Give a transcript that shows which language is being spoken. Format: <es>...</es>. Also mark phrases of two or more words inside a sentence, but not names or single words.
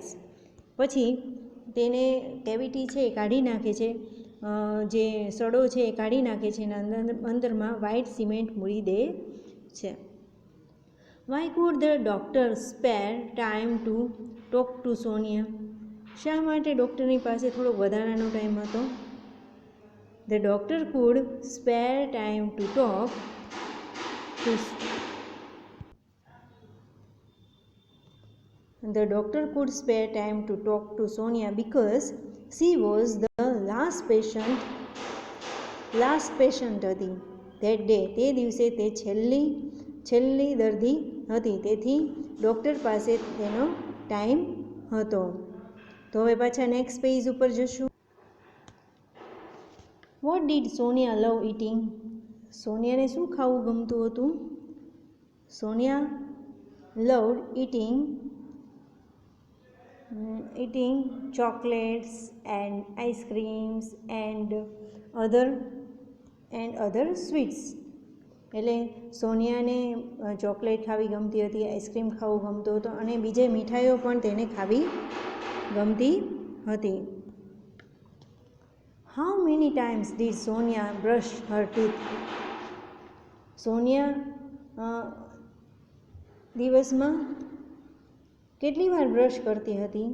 <gu>પછી તેને કેવિટી છે એ કાઢી નાખે છે, જે સડો છે એ કાઢી નાખે છે અને અંદરમાં</gu> <en>white cement</en> <gu>મૂકી દે છે.</gu> <en>why could the doctor spare time to talk to Sonia?</en> <gu>શા માટે ડૉક્ટરની પાસે થોડોક વધારાનો ટાઈમ હતો?</gu> <en>the doctor could spare time to talk to The doctor could spare time to talk to Sonia because she was the last patient હતી. That day,</en> <gu>તે દિવસે તે છેલ્લી દર્દી હતી, તેથી ડૉક્ટર પાસે તેનો ટાઈમ હતો. તો હવે પાછા</gu> <en>next page</en> <gu>ઉપર જશું.</gu> <en>what did Sonia love eating?</en> <gu>સોનિયાને શું ખાવું ગમતું હતું?</gu> <en>Sonia loved eating chocolates and ice creams and other sweets.</en> <gu>એટલે સોનિયાને ચોકલેટ ખાવી ગમતી હતી, આઈસ્ક્રીમ ખાવું ગમતું હતું અને બીજે મીઠાઈઓ પણ તેને ખાવી ગમતી હતી.</gu> <en>how many times did Sonia brush her teeth?</en> <gu>સોનિયા દિવસમાં કેટલી વાર બ્રશ કરતી હતી?</gu>